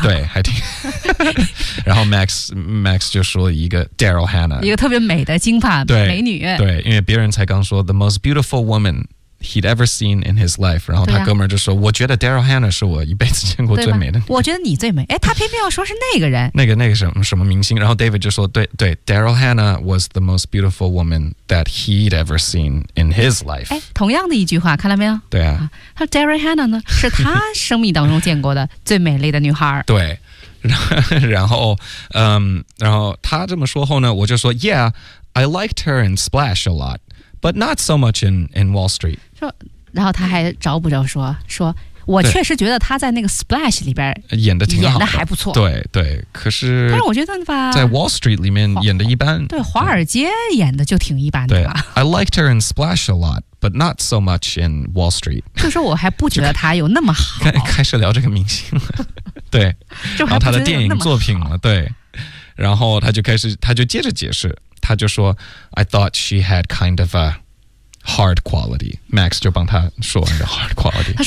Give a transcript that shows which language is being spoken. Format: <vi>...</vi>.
<zh>对，还挺。然后 Max 就说一个 Daryl Hannah，一个特别美的金发美女，对，因为别人才刚说</zh> <en>the most beautiful woman he'd ever seen in his life，</en> <zh>然后他哥们就说，我觉得 Daryl Hannah 是我一辈子见过最美的，我觉得你最美，他偏偏要说是那个人，那个什么明星，然后 David 就说，对</zh> <en>Daryl Hannah was the most beautiful woman that he'd ever seen in his life，</en> <zh>同样的一句话，看到没有？对啊，他 Daryl Hannah 呢，是他生命当中见过的最美丽的女孩，对，然后他这么说后呢，我就说</zh> <en>Yeah， I liked her in Splash a lot， but not so much in Wall Street。</en> <zh>然后他还找不着说我确实觉得他在那个 Splash 里边演的挺好的，演的还不错，对对，可是我觉得吧，在 Wall Street 里面演的一般，对，华尔街演的就挺一般的吧。对，</zh> <en>I liked her in Splash a lot but not so much in Wall Street，</en> <zh>就是我还不觉得他有那么好。开始聊这个明星了，对，然后他的电影作品了，对，然后他就接着解释，他就说</zh> <en>I thought she had kind of aHard quality，</en> <zh>Max 就帮他说完这 hard quality。</zh>